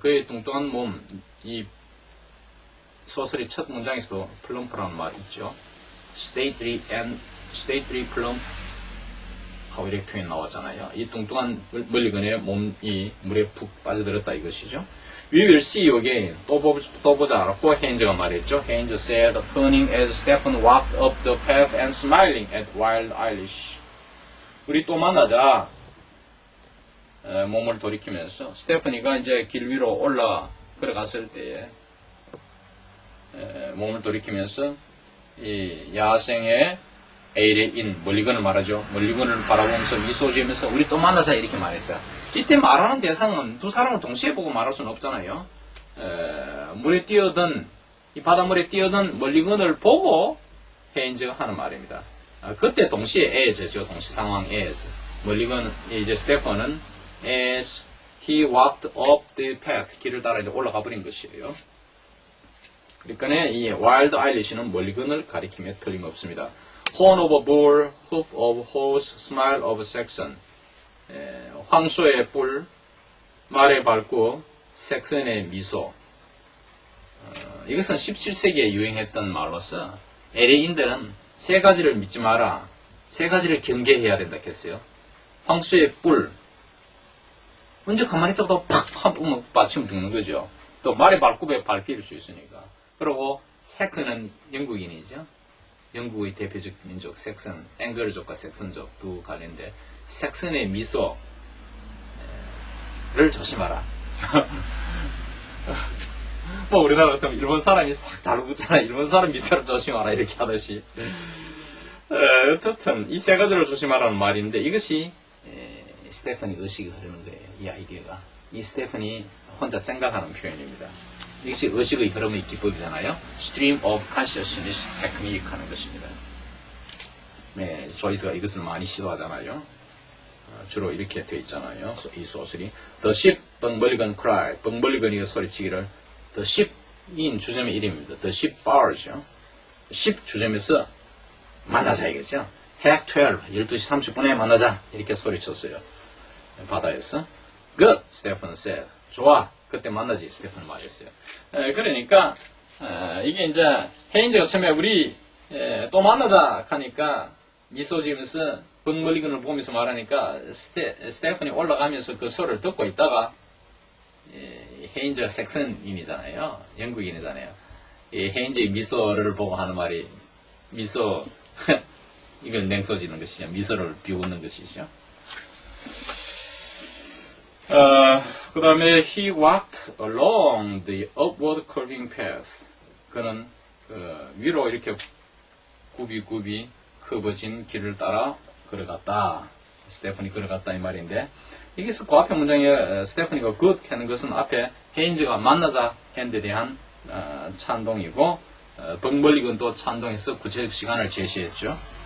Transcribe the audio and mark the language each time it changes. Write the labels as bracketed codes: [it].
[ko] 그의 뚱뚱한 몸, 이 소설의 첫 문장에서도 plump라는 말이 있죠. [en] stately plump [ko] 하고 이렇게 표현 나왔잖아요. 이 뚱뚱한 멀리건의 몸이 물에 푹 빠져들었다 이것이죠. [en] We will see you again. [ko] 또 보자라고 헤인즈가 말했죠. [en] 헤인즈 said, turning as Stephen walked up the path and smiling at Wild Irish. [ko] 우리 또 만나자. 몸을 돌이키면서 스테퍼니가 이제 길 위로 걸어갔을 때에 몸을 돌이키면서 이 야생의 에일의 인 멀리건을 말하죠. 멀리건을 바라보면서 미소 지으면서 우리 또 만나자 이렇게 말했어요. 이때 말하는 대상은 두 사람을 동시에 보고 말할 수는 없잖아요. 물에 뛰어든 이 바닷물에 뛰어든 멀리건을 보고 헤인즈가 하는 말입니다. 그때 동시에 as죠. 동시 상황 as. 멀리건 이제 스테펀은 [en] as he walked up the path [ko] 길을 따라 이제 올라가 버린 것이에요. 그러니까 이 와일드 아일리시는 멀리건을 가리킴에 틀림없습니다. [en] horn of a bull, hoof of horse, smile of Saxon. [ko] 황소의 뿔, 말의 발구, 섹슨의 미소. 이것은 17세기에 유행했던 말로서 LA인들은 세 가지를 믿지 마라. 세 가지를 경계해야 된다 했어요. 황소의 뿔. 언제 가만히 있다가 팍! 한 번 받치면 죽는 거죠. 또 말의 발굽에 밟힐 수 있으니까. 그리고 섹슨은 영국인이죠. 영국의 대표적 민족 섹슨, 앵글족과 섹슨족 두 갈래인데 섹슨의 미소를 조심하라. 뭐 우리나라 같으면 일본 사람이 싹 잘 웃잖아. 일본 사람 미소를 조심하라 이렇게 하듯이. 어떻든 이 세 가지를 조심하라는 말인데 이것이 스테펀이 의식이 흐르는 거예요. 이 아이디어가. 이 스테펀이 혼자 생각하는 표현입니다. 이것이 의식의 흐름의 기법이잖아요. [en] Stream of Consciousness Technique [ko] 하는 것입니다. 네, 조이스가 이것을 많이 시도하잖아요. 주로 이렇게 되어 있잖아요. 이 소설이. [en] The ship, 벙벌리건 cry. [ko] 벙벌리건이 소리치기를 The ship인 주점의 이름입니다. [en] The ship bar죠. [ko] ship 주점에서 만나자 이거죠. Half 12, 12시 30분에 만나자. 이렇게 소리쳤어요. 바다에서. [en] Good, Stephen said. [ko] 좋아. 그때 만나지. 스테픈 말했어요. 그러니까 이게 이제 헤인즈가 처음에 우리 또 만나자 하니까 미소 지으면서 벙멀리건을 보면서 말하니까 스테픈이 올라가면서 그 소리를 듣고 있다가 헤인즈가 섹슨인이잖아요. 영국인이잖아요. 이 헤인즈의 미소를 보고 하는 말이 미소 이걸 냉소 지는 것이죠. 미소를 비웃는 것이죠. 그 다음에 [en] he walked along the upward curving path. [ko] 그는 위로 이렇게 굽이 굽어진 길을 따라 걸어갔다. 스테펀이 걸어갔다 이 말인데 여기서 그 앞에 문장에 스테펀이가 good 하는 것은 앞에 헤인즈가 만나자 했는 데 대한 찬동이고 벙벌리건 또 찬동해서 구체적 시간을 제시했죠.